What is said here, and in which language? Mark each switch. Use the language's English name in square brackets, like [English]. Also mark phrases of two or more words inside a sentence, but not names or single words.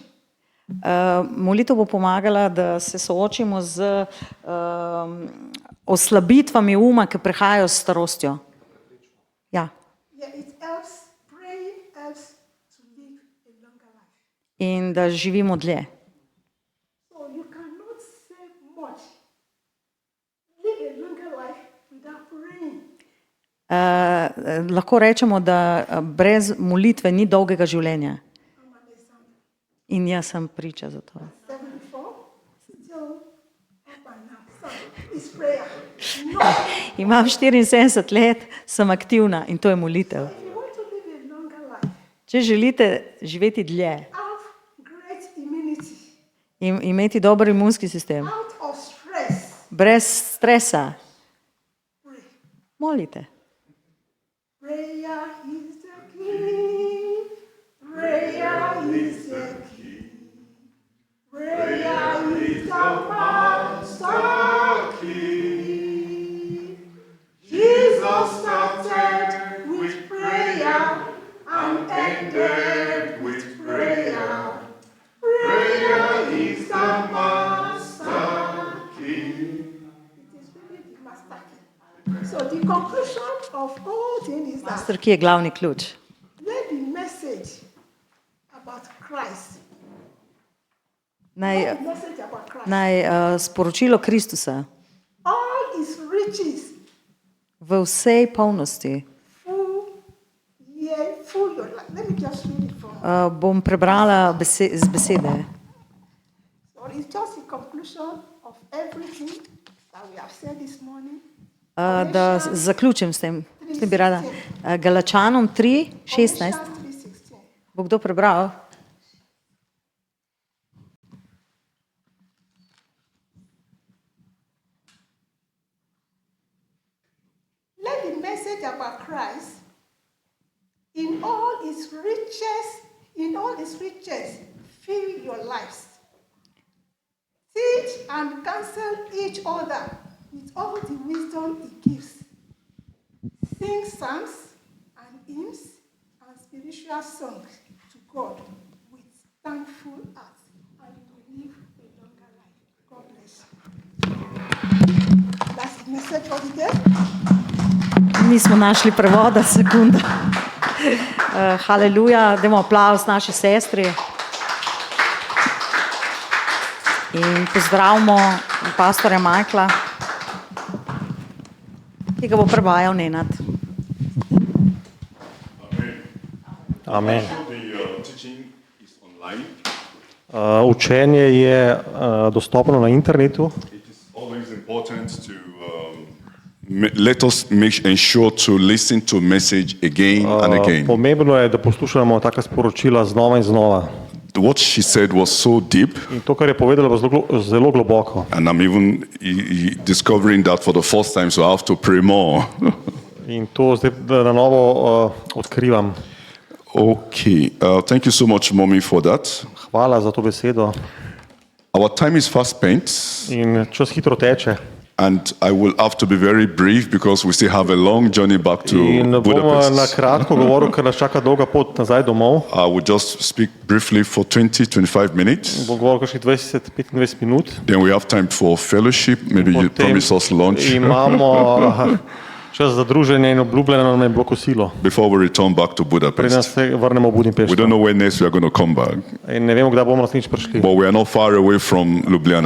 [Slovenian] Molitev bo pomagala, da se soočimo z oslabitvami uma, ki prihajajo s starostjo. Ja. [English] Praying helps to live a longer life. [Slovenian] In da živimo dlje. [English] So you cannot save much. Live live a longer life without praying. [Slovenian] Lahko rečemo, da brez molitve ni dolgega življenja. [English] I'm an example. [Slovenian] In jaz sem priča za to. [English] 74, still up and now. So it's prayer. No, [Slovenian] Imam 74 let, sem aktivna in to je molitev. [English] if you want to live a longer life, [Slovenian] Če želite živeti dlje [English] have great immunity, [Slovenian] in imeti dober imunski sistem, [English] out of stress, [Slovenian] brez stresa, [English] pray. [Slovenian] molite. [English] Prayer is the key. Prayer is the key. Prayer is the master key. Jesus started with prayer and ended with prayer. Prayer is the master key. It is really the master key. So the conclusion of all things is that Master, [Slovenian] ki je glavni ključ. [English] let the message about Christ, [Slovenian] Naj, [English] let the message about Christ, [Slovenian] naj sporočilo Kristusa [English] all his riches, [Slovenian] v vsej polnosti. [English] full your life. Let me just read it from. [Slovenian] Bom prebrala z besede. [English] So it's just a conclusion of everything that we have said this morning. [Slovenian] Da zaključim s tem. S tem bi rada. Galačanom 3, 16. [English] Galatians 3:16. [Slovenian] Bo kdo prebral? [English] Let the message about Christ in all his riches, fill your lives. Teach and counsel each other with all the wisdom he gives. Sing psalms and hymns and spiritual songs to God with thankful hearts, and you will live a longer life. God bless you. That's the message for the day. [Slovenian] Nismo našli prevoda, sekunda. Haleluja, dajmo aplavz naši sestri. In pozdravimo pastorja Michaela, ki ga bo prevajal Nenad. Amen. [English] The teaching is online. [Slovenian] Učenje je dostopno na internetu. [English] It is always important to let us ensure to listen to message again and again. [Slovenian] Pomembno je, da poslušamo taka sporočila znova in znova. [English] What she said was so deep, [Slovenian] In to, kar je povedala, je zelo globoko. [English] and I'm even discovering that for the first time, so I have to pray more. [Slovenian] In to zdaj na novo odkrivam. [English] Okay, thank you so much, Mommy, for that. [Slovenian] Hvala za to besedo. [English] Our time is fast spent, [Slovenian] In čas hitro teče. [English] and I will have to be very brief because we still have a long journey back to [Slovenian] In bom na [English] Budapest. [Slovenian] kratko govoril, ker nas čaka dolga pot nazaj domov. [English] I will just speak briefly for 20-25 minutes. [Slovenian] Bom govoril kakšnih 20-25 minut. [English] Then we have time for fellowship. Maybe you [Slovenian] Potem [English] promise us lunch [Slovenian] imamo čas za druženje in obljubljeno nam je bilo kosilo. [English] before we return back to [Slovenian] Preden [English] Budapest. [Slovenian] se vrnemo v [English] We [Slovenian] Budimpešto. [English] don't know when next we are going to come back, [Slovenian] In ne vemo, kdaj bomo naslednjič prišli. [English] but we are not far away from Ljubljana.